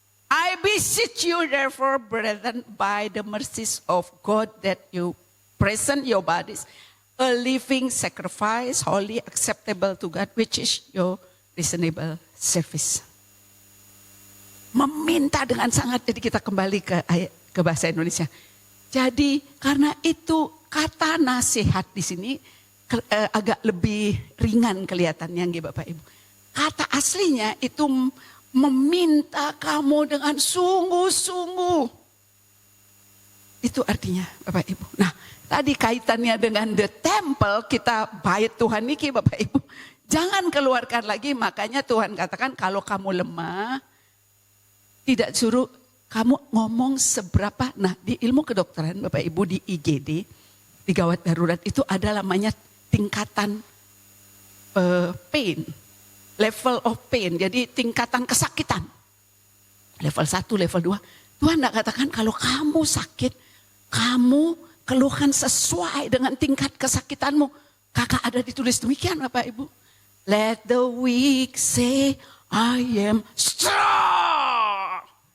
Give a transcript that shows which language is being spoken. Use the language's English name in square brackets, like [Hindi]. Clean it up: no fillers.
[English] I beseech you therefore brethren by the mercies of God that you present your bodies a living sacrifice, holy, acceptable to God, which is your reasonable service. [Indonesian] Meminta dengan sangat, jadi kita kembali ke bahasa Indonesia. Jadi karena itu kata nasihat di sini agak lebih ringan kelihatannya Bapak Ibu. Kata aslinya itu meminta kamu dengan sungguh-sungguh. Itu artinya Bapak Ibu. Nah tadi kaitannya dengan [English] the temple, [Indonesian] kita bait Tuhan [Javanese] niki [Indonesian] Bapak Ibu. Jangan keluarkan lagi, makanya Tuhan katakan kalau kamu lemah, tidak suruh kamu ngomong seberapa. Nah di ilmu kedokteran Bapak Ibu di IGD, di gawat darurat itu ada namanya tingkatan pain. [English] Level of pain, [Indonesian] jadi tingkatan kesakitan. [English] Level 1, level 2. [Indonesian] Tuhan tidak katakan kalau kamu sakit, kamu keluhkan sesuai dengan tingkat kesakitanmu. Kakak ada ditulis demikian Bapak Ibu. [English] Let the weak say, I am strong.